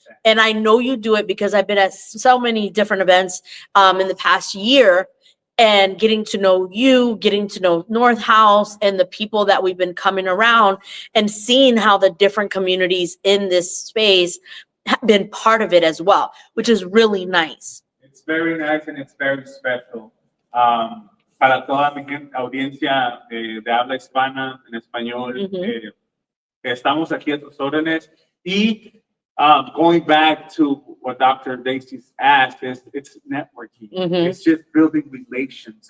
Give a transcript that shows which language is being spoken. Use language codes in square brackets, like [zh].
[en] And I know you do it because I've been at so many different events in the past year, and getting to know you, getting to know North House and the people that we've been coming around and seeing how the different communities in this space have been part of it as well, which is really nice. It's very nice and it's very special. [es] Para toda mi audiencia de habla hispana, en español, estamos aquí a tus órdenes. [en] Y going back to what Dr. Dacey's asked, it's networking. It's just building relations.